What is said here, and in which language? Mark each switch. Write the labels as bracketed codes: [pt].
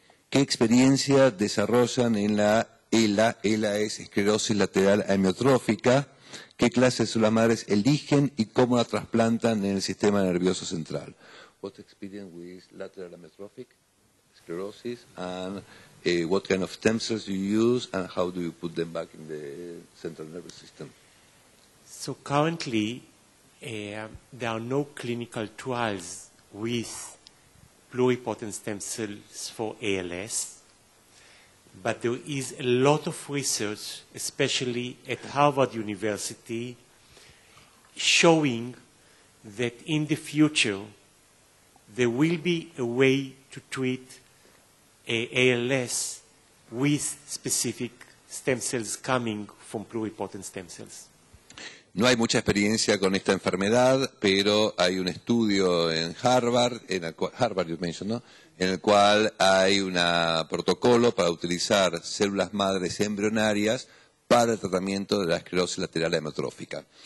[es] ¿Qué experiencia desarrollan en la ELA? ELA es esclerosis lateral amiotrófica. ¿Qué clase de células madres eligen y cómo la trasplantan en el sistema nervioso central? [en] What experience with lateral amyotrophic sclerosis and what kind of stem cells do you use and how do you put them back in the central nervous system? So currently, there are no clinical trials with pluripotent stem cells for ALS. but there is a lot of research, especially at Harvard University, showing that in the future there will be a way to treat ALS with specific stem cells coming from pluripotent stem cells. [es] No hay mucha experiencia con esta enfermedad, pero hay un estudio en Harvard, Harvard [en] you mentioned, [es] ¿no? En el cual hay un protocolo para utilizar células madres embrionarias para el tratamiento de la esclerosis lateral amiotrófica.